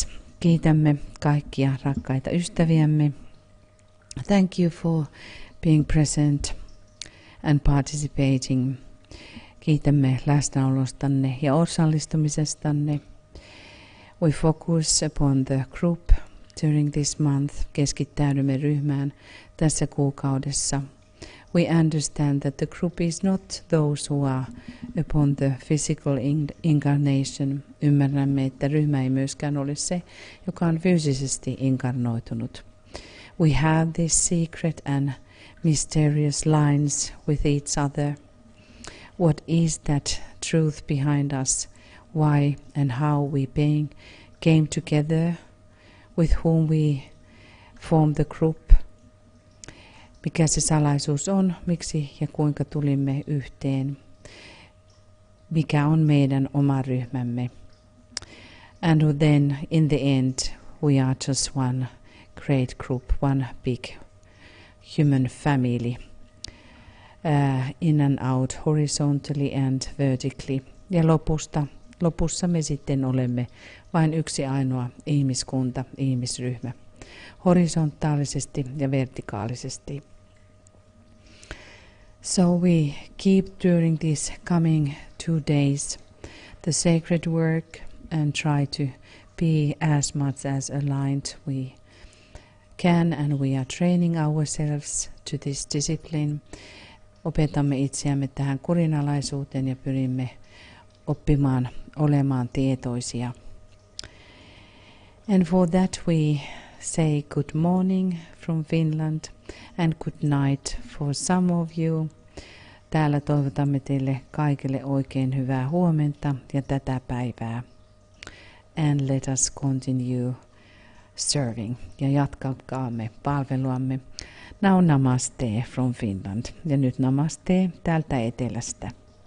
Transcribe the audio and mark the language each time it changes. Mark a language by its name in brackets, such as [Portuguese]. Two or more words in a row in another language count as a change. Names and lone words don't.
[Finnish] Kiitämme kaikkia rakkaita ystäviämme. [English] Thank you for being present and participating. [Finnish] Kiitämme läsnäolostanne ja osallistumisestanne. [English] We focus upon the group during this month. [Finnish] Keskittäydymme ryhmään tässä kuukaudessa. [English] We understand that the group is not those who are upon the physical incarnation. [Finnish] Ymmärrämme, että ryhmä ei myöskään ole se, joka on fyysisesti inkarnoitunut. [English] We have these secret and mysterious lines with each other. What is that truth behind us? Why and how we came together? With whom we formed the group? [Finnish] Mikä se salaisuus on? Miksi ja kuinka tulimme yhteen? Mikä on meidän oma ryhmämme? [English] And then in the end we are just one great group, one big human family. In and out, horizontally and vertically. [Finnish] Ja lopussa me sitten olemme vain yksi ainoa ihmiskunta, ihmisryhmä. Horisontaalisesti ja vertikaalisesti. [English] So we keep during these coming 2 days the sacred work and try to be as much as aligned we can, and we are training ourselves to this discipline. [Finnish] Opetamme itseämme tähän kurinalaisuuteen ja pyrimme oppimaan olemaan tietoisia. [English] And for that we say good morning from Finland and good night for some of you. [Finnish] Täällä toivotamme teille kaikille oikein hyvää huomenta ja tätä päivää. [English] And let us continue serving. [Finnish] Ja jatkakaamme palveluamme. [English] Now namaste from Finland. [Finnish] Ja nyt namaste täältä etelästä.